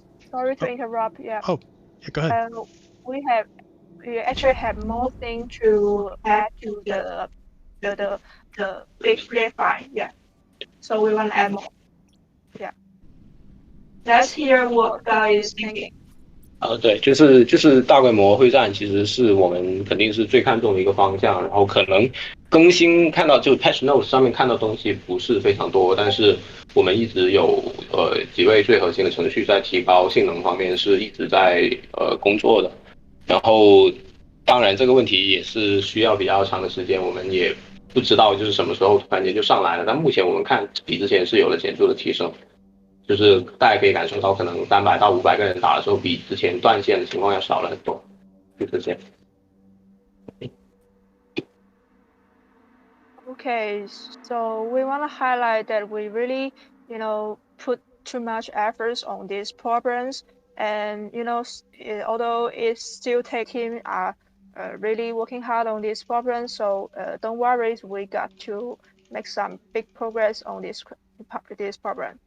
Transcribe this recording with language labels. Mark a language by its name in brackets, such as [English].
[English] Sorry to interrupt. Yeah. Oh, yeah, go ahead. We actually have more things to add to the big file. Yeah. So we want to add more. Yeah. Let's hear what Guy is thinking. [Chinese] 对，就是大规模会战，其实是我们肯定是最看重的一个方向。然后可能更新看到就 patch notes 上面看到东西不是非常多，但是我们一直有几位最核心的程序在提高性能方面是一直在工作的。然后当然这个问题也是需要比较长的时间，我们也不知道就是什么时候突然间就上来了。但目前我们看比之前是有了显著的提升。就是大家可以感受到，可能300到500个人打的时候，比之前断线的情况要少了很多，就是这样。 [English] Okay, so we want to highlight that we really, put too much efforts on these problems, and although it's still taking really working hard on these problems, so don't worry, we got to make some big progress on this problem.